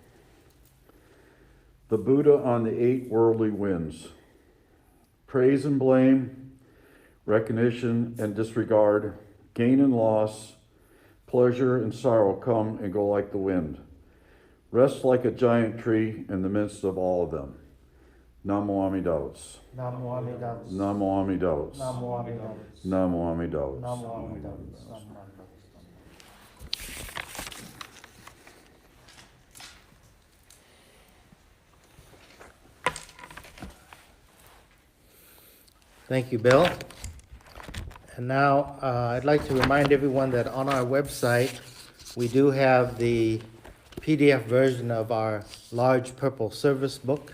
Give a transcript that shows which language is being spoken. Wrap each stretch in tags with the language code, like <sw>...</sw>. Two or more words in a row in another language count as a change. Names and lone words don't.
<en>The Buddha on the 8 worldly winds. Praise and blame, recognition and disregard, gain and loss, pleasure and sorrow come and go like the wind. Rest like a giant tree in the midst of all of them. Namo Amidaos. Namo Amidaos. Namo Amidaos. Namo Amidaos. Namo Amidaos. Namo Amidaos. Thank you, Bill. And now I'd like to remind everyone that on our website, we do have the PDF version of our large purple service book.</en>